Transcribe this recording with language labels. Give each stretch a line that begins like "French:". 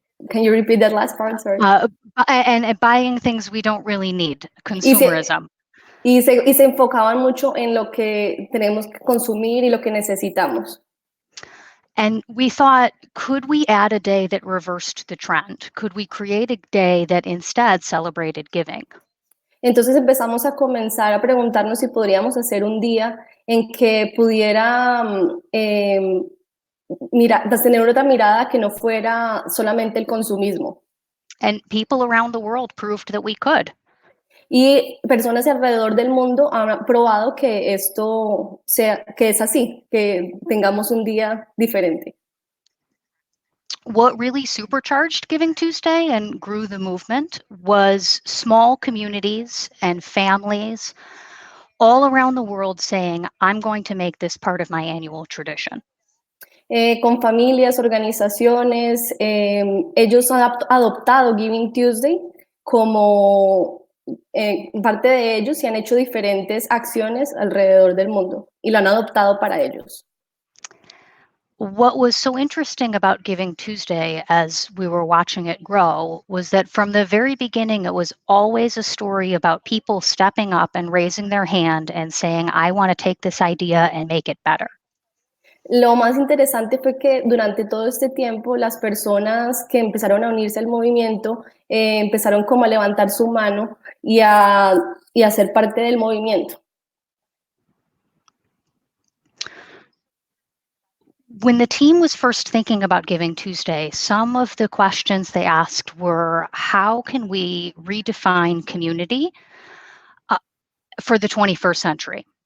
English: Can you repeat that last part? Sorry. And buying things we don't really need, consumerism.
Spanish: Y se enfocaban mucho en lo que tenemos que consumir y lo que necesitamos.
English: And we thought, could we add a day that reversed the trend? Could we create a day that instead celebrated giving?
Spanish: Entonces empezamos a comenzar a preguntarnos si podríamos hacer un día en que pudiera tener otra mirada que no fuera solamente el consumismo.
English: And people around the world proved that we could.
Spanish: Y personas alrededor del mundo han probado que que es así, que tengamos un día diferente.
English: What really supercharged Giving Tuesday and grew the movement was small communities and families all around the world saying, I'm going to make this part of my annual tradition.
Spanish: Con familias, organizaciones, ellos han adoptado Giving Tuesday como parte de ellos y han hecho diferentes acciones alrededor del mundo y lo han adoptado para ellos.
English: What was so interesting about Giving Tuesday as we were watching it grow was that from the very beginning, it was always a story about people stepping up and raising their hand and saying, I want to take this idea and make it better.
Spanish: Lo más interesante fue que durante todo este tiempo las personas que empezaron a unirse al movimiento empezaron como a levantar su mano y a ser parte del movimiento.
English: When the team was first thinking about Giving Tuesday, some of the questions they asked were, how can we redefine community for the 21st century?